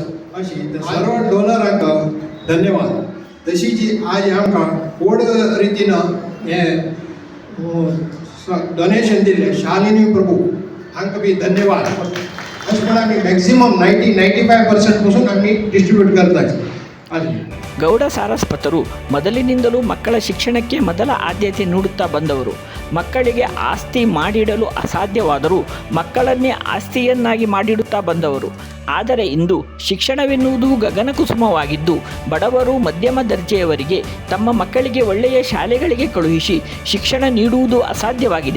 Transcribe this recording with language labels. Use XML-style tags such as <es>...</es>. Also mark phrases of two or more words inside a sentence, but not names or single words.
<kok>अशी सर्व डोनरांक धन्यवाद. तशी जी आज आमकां व्हड रितीन हे डोनेशन दिले शालिनी प्रभू हांकां बी धन्यवाद. अशें म्हण आमी मॅक्सिमम 90-95% पासून आमी डिस्ट्रिब्यूट करतात.</kok> <kn>ಗೌಡ ಸಾರಸ್ವತರು ಮೊದಲಿನಿಂದಲೂ ಮಕ್ಕಳ ಶಿಕ್ಷಣಕ್ಕೆ ಮೊದಲ ಆದ್ಯತೆ ನೀಡುತ್ತಾ ಬಂದವರು. ಮಕ್ಕಳಿಗೆ ಆಸ್ತಿ ಮಾಡಿಡಲು ಅಸಾಧ್ಯವಾದರೂ ಮಕ್ಕಳನ್ನೇ ಆಸ್ತಿಯನ್ನಾಗಿ ಮಾಡಿಡುತ್ತಾ ಬಂದವರು. ಆದರೆ ಇಂದು ಶಿಕ್ಷಣವೆನ್ನುವುದು ಗಗನಕುಸುಮವಾಗಿದ್ದು ಬಡವರು, ಮಧ್ಯಮ ದರ್ಜೆಯವರಿಗೆ ತಮ್ಮ ಮಕ್ಕಳಿಗೆ ಒಳ್ಳೆಯ ಶಾಲೆಗಳಿಗೆ ಕಳುಹಿಸಿ ಶಿಕ್ಷಣ ನೀಡುವುದು ಅಸಾಧ್ಯವಾಗಿದೆ.</kn>